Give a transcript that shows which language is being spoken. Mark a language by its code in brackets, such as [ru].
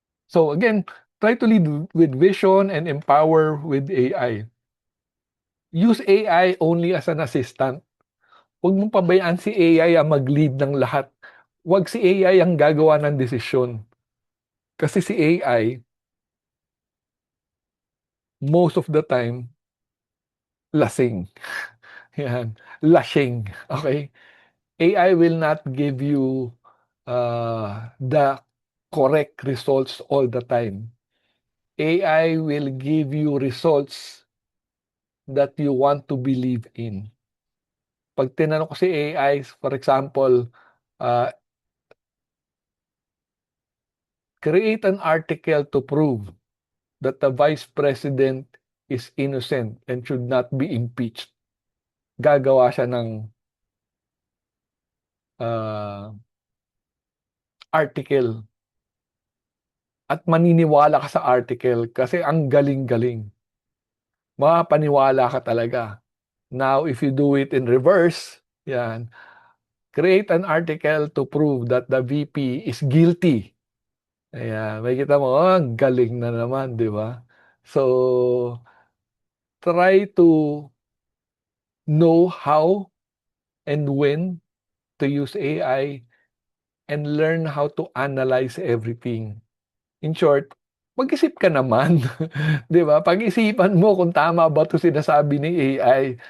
[en] So again, try to lead with vision and empower with AI. Use AI only as an assistant. [tl] Huwag mong pabayaan si AI ang mag-lead ng lahat. Huwag si AI ang gagawa ng desisyon. Kasi si AI, [en] most of the time, [tl] lasing. 'Yan, lasing, [en] okey? AI will not give you the correct results all the time. AI will give you results that you want to believe in. [tl] Pag tinanong ko si AI, [en] for example, uh, create an article to prove that the vice president is innocent and should not be impeached. [tl] Gagawa siya ng uh, article at maniniwala ka sa article kasi ang galing-galing. Mapapaniwala ka talaga. [en] Now, if you do it in reverse, yan, create an article to prove that the VP is guilty. [tl] Ayan, makikita mo, oh, ang galing na naman, di ba? [en] So, try to know how and when to use AI and learn how to analyze everything. In short, [tl] mag-isip ka naman, 'di ba? Pag-isipan mo kung tama ba 'to sinasabi ni AI.